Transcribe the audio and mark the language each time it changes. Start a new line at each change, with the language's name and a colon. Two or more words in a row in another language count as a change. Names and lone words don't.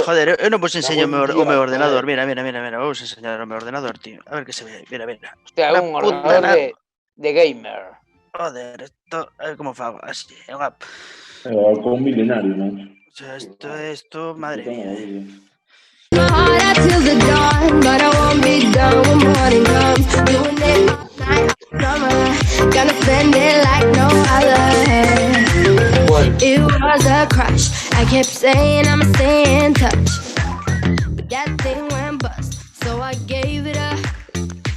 Galician: Joder, eu non vos enseño o meu ordenador. Mira, vos enseñar o meu ordenador, tío. A ver que se ve. Mira. Hostia, un ordenador de gamer. Joder, esto, a ver como fago. Así, con un milenario, non?
Spanish: O sea, esto, madre mía.
English: It was a crush. I kept saying I'ma stay in touch, but that thing went bust, so I gave it up.